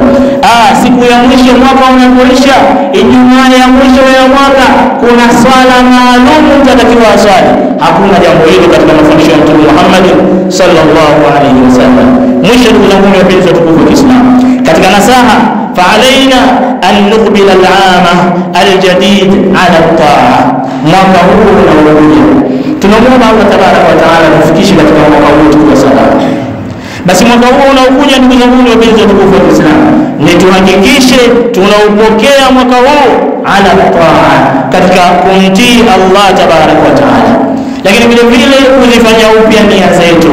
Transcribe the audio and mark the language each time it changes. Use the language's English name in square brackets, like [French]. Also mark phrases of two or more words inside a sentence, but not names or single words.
[Swahili] Siku ya mwisho mwaka unapoisha, Ijumaa ya mwisho ya mwaka kuna swala maalum mtatakiwa aswali. Hakuna jambo hilo katika mafundisho ya Mtume Muhammad [Arabic] صلى الله عليه وسلم. [Swahili] Mwisho ndugu zangu wapenzi wa tukufu wa Kiislamu, katika nasaha [Arabic] فعلينا أن نقبل العام الجديد على الطاعة. [Swahili] mwaka huu unaokuja tunamuomba Allah [Arabic] تبارك وتعالى [Swahili] tufikishe katika mwaka huu kwa salama. Basi mwaka huu unaokuja ndugu zangu wapenzi wa tukufu wa Kiislamu, ni tuhakikishe tunaupokea mwaka huu [Arabic] على الطاعة, [Swahili] katika kumtii Allah [Arabic] تبارك وتعالى, [Swahili] lakini vile vile kuzifanya upya nia zetu.